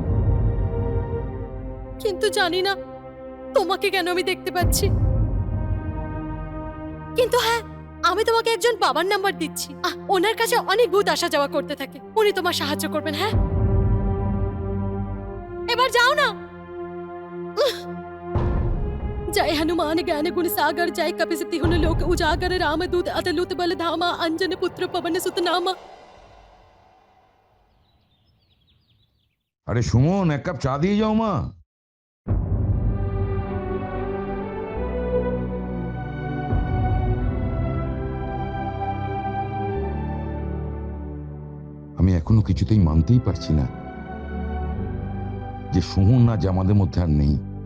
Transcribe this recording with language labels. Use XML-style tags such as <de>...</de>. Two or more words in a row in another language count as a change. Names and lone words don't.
<bn>কিন্তু জানি না তোমাকে কেন আমি দেখতে পাচ্ছি। কিন্তু হ্যাঁ, আমি তোমাকে একজন বাবার নাম্বার দিচ্ছি। ওনার কাছে অনেক ভূত আসা যাওয়া করতে থাকে, উনি তোমার সাহায্য করবেন। হ্যাঁ, এবার যাও না।</bn> <awa>जय हनुमान ज्ञान गुण सागर, जय कपिस तिहुन लोक उजागर, रामदूत अतलुत बल धामा, अंजन पुत्र पवन सुत नामा।</awa> <bn>আরে সুমন, এক কাপ চা দিয়ে যাও মা। আমি এখনো কিছুতেই মানতেই পারছি না যে সুমন আজ আমাদের মধ্যে আর নেই।</bn>